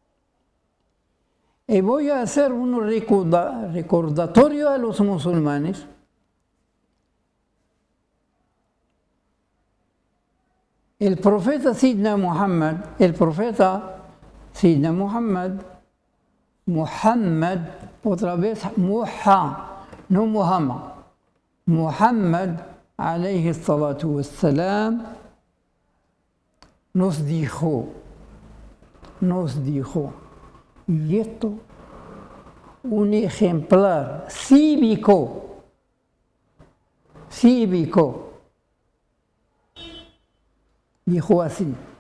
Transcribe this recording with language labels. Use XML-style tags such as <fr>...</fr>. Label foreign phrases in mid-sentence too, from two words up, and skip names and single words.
<es>Y voy a hacer un recordatorio a los musulmanes. El profeta Sidna Muhammad, otra vez no Muhammad,</es> <ar>عليه الصلاة والسلام,</ar> <es>nos dijo, y esto, un ejemplar cívico, dijo así:</es>